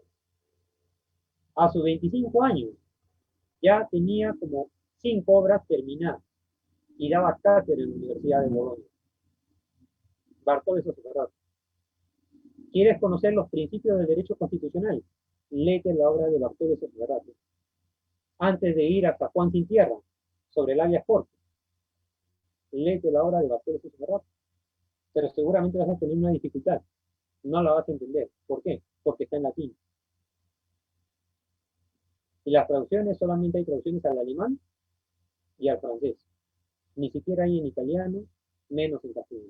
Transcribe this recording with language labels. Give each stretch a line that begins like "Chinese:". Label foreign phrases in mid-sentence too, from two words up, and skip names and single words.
Spanish: A sus 25 años ya tenía como 5 obras terminadas y daba cátedra en la Universidad de Bolonia. Bartolo Sosferrato. ¿Quieres conocer los principios del derecho constitucional? Léete la obra de Bartolo Sosferrato. Antes de ir hasta Juan Sin Tierra, sobre el
Latin: habeas corpus,
Spanish: léete la obra de Bartolo Sosferrato. Pero seguramente vas a tener una dificultad. No la vas a entender. ¿Por qué? Porque está en latín. Y las traducciones, solamente hay traducciones al alemán y al francés. Ni siquiera hay en italiano, menos en castellano.